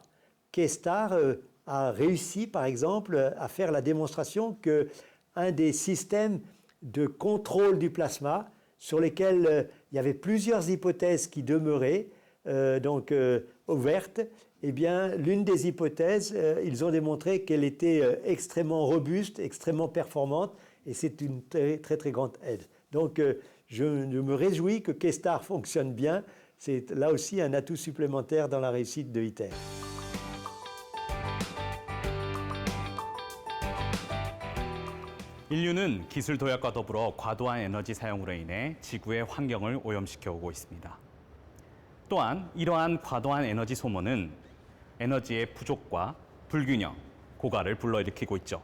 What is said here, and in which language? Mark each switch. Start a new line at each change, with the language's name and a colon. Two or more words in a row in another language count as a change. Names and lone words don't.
French: K-Star a réussi, par exemple, à faire la démonstration qu'un des systèmes de contrôle du plasma, sur lesquels il y avait plusieurs hypothèses qui demeuraient ouvertes, eh bien, l'une des hypothèses, ils ont démontré qu'elle était extrêmement robuste, extrêmement performante, et c'est une très, très, très grande aide. Donc, je me réjouis que K-Star fonctionne bien. C'est là aussi un atout supplémentaire dans la réussite de ITER.
Korean: 인류는 기술 도약과 더불어 과도한 에너지 사용으로 인해 지구의 환경을 오염시켜 오고 있습니다. 또한 이러한 과도한 에너지 소모는 에너지의 부족과 불균형, 고갈을 불러일으키고 있죠.